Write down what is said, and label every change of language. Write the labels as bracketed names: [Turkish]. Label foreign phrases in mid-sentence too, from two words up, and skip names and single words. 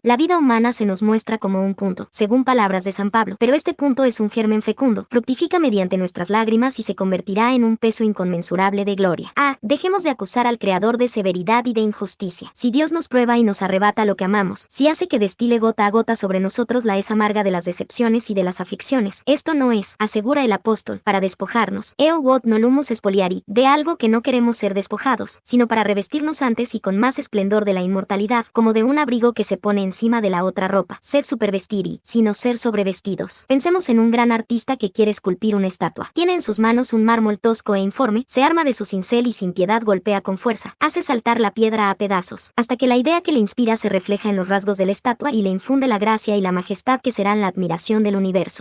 [Spanish] La vida humana se nos muestra como un punto, según palabras de San Pablo, pero este punto es un germen fecundo, fructifica mediante nuestras lágrimas y se convertirá en un peso inconmensurable de gloria. Dejemos de acusar al Creador de severidad y de injusticia. Si Dios nos prueba y nos arrebata lo que amamos, si hace que destile gota a gota sobre nosotros la hez amarga de las decepciones y de las aflicciones, esto no es, asegura el apóstol, para despojarnos, [Latin] eo quod nolumus expoliari, [Spanish] de algo que no queremos ser despojados, sino para revestirnos antes y con más esplendor de la inmortalidad, como de un abrigo que se pone encima de la otra ropa. [Latin] Sed supervestiri, [Spanish] sino ser sobrevestidos. Pensemos en un gran artista que quiere esculpir una estatua. Tiene en sus manos un mármol tosco e informe, se arma de su cincel y sin piedad golpea con fuerza, hace saltar la piedra a pedazos, hasta que la idea que le inspira se refleja en los rasgos de la estatua y le infunde la gracia y la majestad que serán la admiración del universo.